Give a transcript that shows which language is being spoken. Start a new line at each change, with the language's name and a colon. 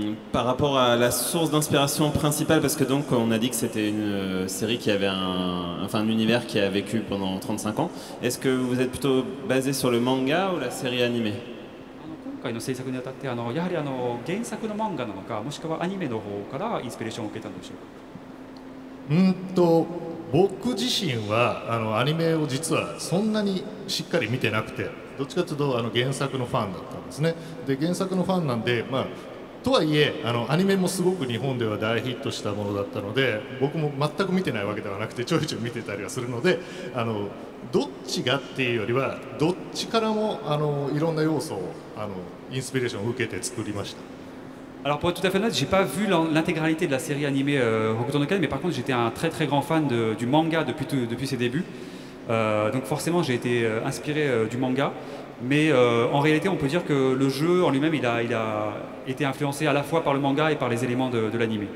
French: Par rapport à la source d'inspiration principale, parce que donc on a dit que c'était une série qui avait un univers qui a vécu pendant 35 ans, est-ce que vous êtes plutôt basé sur le manga ou la série animée?
Japanese: 今回の制作にあたってやはり原作の漫画なのか、もしくはアニメの方からインスピレーションを受けたんでしょうか。僕自身はアニメを実はそんなにしっかり見てなくて、どっちかというと原作のファンだったんですね。で原作のファンなんで、とはいえアニメもすごく日本では大ヒットしたものだったので、僕も全く見てないわけではなくてちょいちょい見てたりはするので、どっちがっていうよりはどっちからもいろんな要素をインスピレーションを受けて作りました。
French: Alors pour être tout à fait honnête, j'ai pas vu l'intégralité de la série animée Hokuto no Ken, mais par contre j'étais un très très grand fan du manga depuis ses débuts. Donc forcément j'ai été inspiré du manga, mais en réalité on peut dire que le jeu en lui-même il a été influencé à la fois par le manga et par les éléments de l'anime.